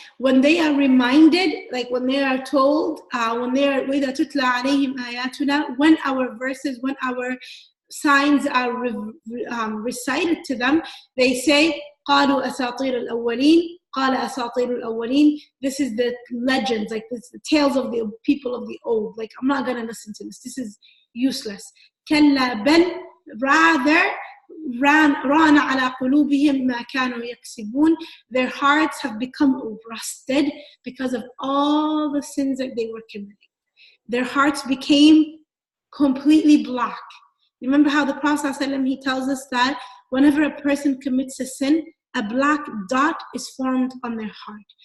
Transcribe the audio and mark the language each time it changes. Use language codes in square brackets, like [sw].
[en] When they are reminded, like when they are told, [ar] وَإِذَا تُتْلَى عَلَيْهِمْ آيَاتُنَا, [en] when our verses, when our signs are recited to them, they say, [ar] قَالُوا أَسَاطِيرُ الْأَوَّلِينَ قَالَ أَسَاطِيرُ الْأَوَّلِينَ. [en] This is the legends, like this, the tales of the people of the old. Like, I'm not going to listen to this. This is useless. [ar] كَلَّا بَلْ, [en] rather, [ar] رَانَ عَلَى قُلُوبِهِمْ مَا كَانُوا يَكْسِبُونَ. [en] Their hearts have become rusted because of all the sins that they were committing. Their hearts became completely black. Remember how the Prophet ﷺ, he tells us that whenever a person commits a sin, a black dot is formed on their heart.